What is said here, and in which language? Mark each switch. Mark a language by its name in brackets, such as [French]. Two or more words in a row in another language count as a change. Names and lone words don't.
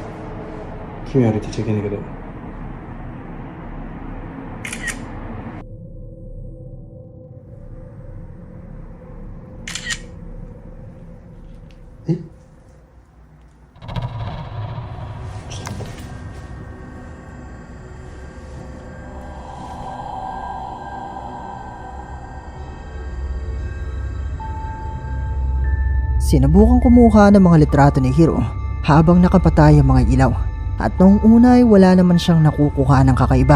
[Japanese] 気味悪いって言っちゃいけないけど、え、ちょっと待って。 [Filipino] Sinubukang kumuha ng mga litrato ni Hiro habang nakapatay ang mga ilaw. At noong una ay wala naman siyang nakukuha ng kakaiba.